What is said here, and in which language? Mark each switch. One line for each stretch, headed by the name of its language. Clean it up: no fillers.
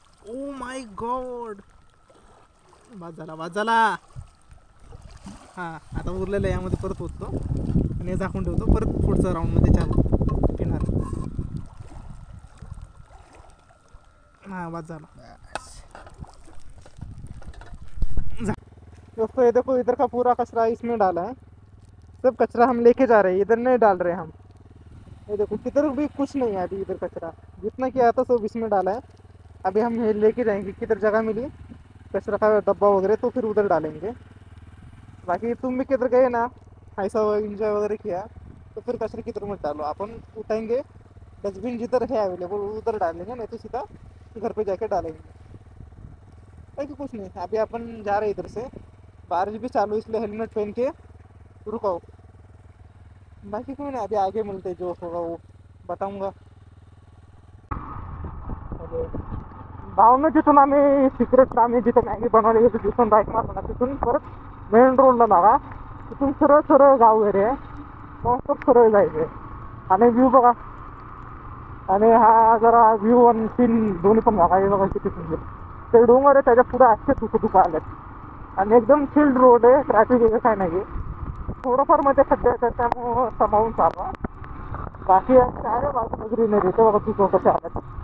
English: Oh my God.
Marathi: वाज झाला. हां आता उरलेलं यामध्ये परत होतो आणि हे झाकून ठेवतो. परत पुढचा राऊंडमध्ये चहा पिणार. हां वाज झाला.
Hindi: दोस्तों ये देखो, इधर का पूरा कचरा इसमें डाला है. सब कचरा हम लेके जा रहे हैं, इधर नहीं डाल रहे हम. ये देखो किधर भी कुछ नहीं है अभी. इधर कचरा जितना किया था सब इसमें डाला है. अभी हम ये लेके जाएंगे. किधर जगह मिली कचरा का डब्बा वगैरह तो फिर उधर डालेंगे। बाकी तुम भी किधर गए ना, ऐसा इंजॉय वगैरह किया तो फिर कचरे किधर मत डालो, अपन उठाएंगे, डस्टबिन जिधर है अवेलेबल उधर डालेंगे, नहीं तो सीधा घर पे जाके डालेंगे। बाकी कुछ नहीं, अभी अपन जा रहे इधर से, बारिश भी चालू इसलिए हेलमेट पहन के रुको। बाकी कोई नहीं, अभी आगे मिलते, जो होगा वो बताऊंगा।
Marathi: भावना जिथून आम्ही सिक्रेट आम्ही जिथे मॅगी बनवली होती तिथून बाईक मारला, तिथून परत मेन रोडला लागा, तिथून सरळ सरळ गाव एरिया आहे, मग सरळ जायचे आणि व्ह्यू बघा, आणि हा जरा व्ह्यू आणि सीन दोन्ही पण बघा, हे बघा किती सुंदर ते डोंगर आहे, त्याच्या पुढे असे तुकं आलेत आणि एकदम चिल्ड रोड आहे, ट्रॅफिक वगैरे काय नाही आहे, थोडंफार मध्ये खड्डे आहेत त्यामुळं सांभाळून चालवा, बाकी चार बाजूला ग्रीनरी ते बघा तुकं कसे आलेत.